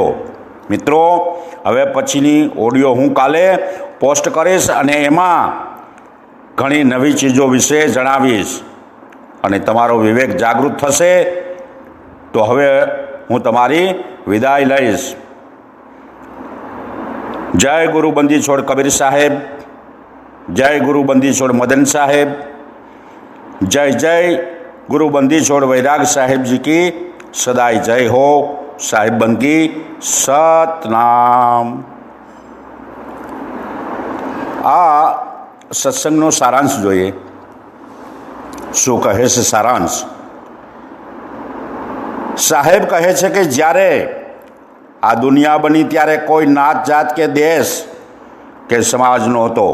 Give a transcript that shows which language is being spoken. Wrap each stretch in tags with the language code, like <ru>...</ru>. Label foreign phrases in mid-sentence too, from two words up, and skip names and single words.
<gu>મિત્રો, હવે પછીની ઓડિયો હું કાલે પોસ્ટ કરીશ અને એમાં ઘણી નવી ચીજો વિશે જણાવીશ અને તમારો વિવેક જાગૃત થશે. તો હવે હું તમારી વિદાય લઈશ. જય ગુરુ બંદી છોડ કબીર સાહેબ, જય ગુરુ બંદી છોડ મદન સાહેબ,</gu> <hi>जय जय गुरु बंदी छोड़ वैराग साहेब जी की सदाई जय हो. साहिब बंदी सतनाम.</hi> <gu>આ સત્સંગનો સારાંશ જોઈએ. શું કહે છે સારાંશ? સાહેબ કહે છે કે જ્યારે આ દુનિયા બની ત્યારે કોઈ નાત જાત કે દેશ કે સમાજ નહોતો.</gu>